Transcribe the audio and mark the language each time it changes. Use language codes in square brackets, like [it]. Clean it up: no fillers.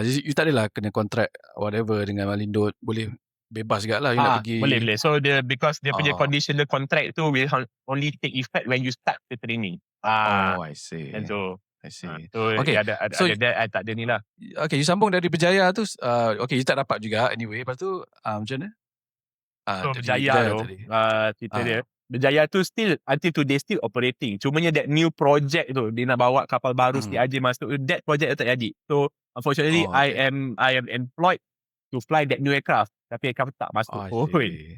[ms] You tak adalah kena kontrak whatever dengan Malindo. Boleh bebas juga lah you nak pergi. Boleh. [en] So because [ms] dia punya [en] conditional contract [ms] tu [en] will only take effect when you start the training. I see. And so I see. So okay. [ms] So I tak ada ni lah. Okay, you sambung dari Berjaya tu. Okay, you tak dapat juga anyway. Lepas tu macam mana? [en] So Berjaya [ms] tu cerita dia, [en] Berjaya tu still until today still operating. [ms] Cumanya [en] that new project [ms] tu dia nak bawa kapal baru CRJ masuk, [en] that project [ms] tak jadi. [en] So unfortunately I am employed to fly that new aircraft, [ms] tapi aircraft tak masuk pun.